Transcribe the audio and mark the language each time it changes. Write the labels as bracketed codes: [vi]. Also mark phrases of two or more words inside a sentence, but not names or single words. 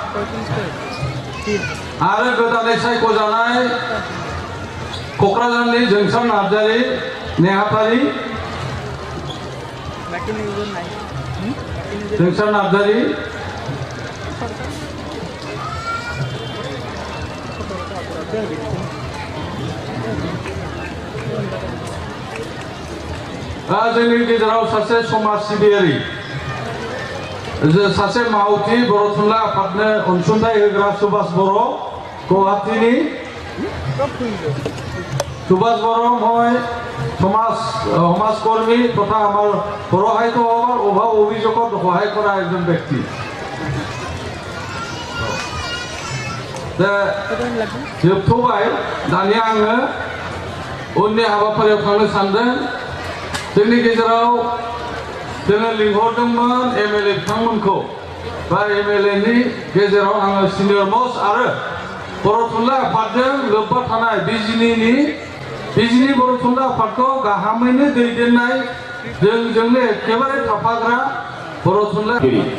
[brx] आरो गोदानै सायख'जानाय क'क्राझारनि जोंसार नार्जारी नेहाथारि जोंसार नार्जारी जोंनि गेजेराव सासे समाज सिबियारि सासे मावथि बर' थुनलाइ आफादनो अनसुंथाइ होग्रा सुभाष बर' गुवाहाटीनि सुभाष बर' [as] মই সমাজকৰ্মী তথা আমাৰ বৰ সাহিত্য সভাৰ অভাৱ অভিযোগত সহায় কৰা এজন ব্যক্তি [brx] जोबथ'बाय दानिया आङो उननि हाबाफारियाव थांनो सानदों जोंनि गेजेराव जोङो लिंहरदोंमोन MLA बिथांमोनखौ बा MLAनि गेजेराव आङो सिनियर मस्ट आरो बर' थुनलाइ आफादजों लोब्बा थानाय बिजिनि बर' थुनलाइ आफादखौ गाहामैनो दैदेननाय जोंजोंनो एखेबारे थाफाग्रा बर' थुनलाइ